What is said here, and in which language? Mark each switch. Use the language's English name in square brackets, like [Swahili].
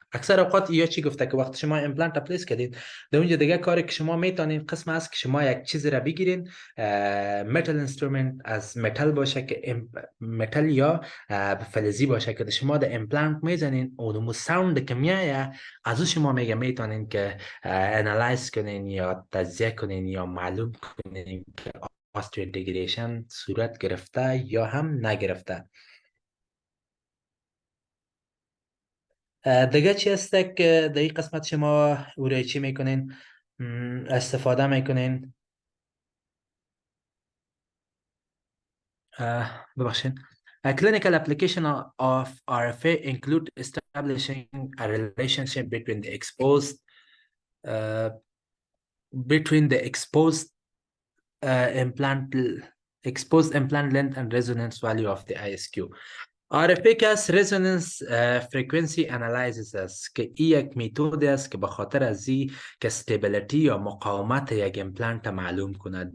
[Persian] اکثر اوقات یا چی گفته که وقتی شما امپلانت اپلیس کردید در اونجا دیگه کاری که شما میتونین قسم است که شما یک چیزی را بگیرین متال اینسترومنت از متال باشه که متال یا فلزی باشه که شما در امپلانت میزنین اونمو ساوند که میایه از او شما میتونین که انالایز کنین یا تجزیه کنین یا معلوم کنین که osteointegration صورت گرفته یا هم نگرفته. دیگه چی است که در این قسمت شما او را چی میکنین استفاده میکنین؟ ببخشین. [English] A clinical application of RFA include establishing a relationship between the exposed implant length and resonance value of the ISQ. [Persian] RFA که از Resonance Frequency Analysis است که این یک میتود است که به خاطر از این که استیبیلیتی یا مقاومت یک امپلانت معلوم کنه.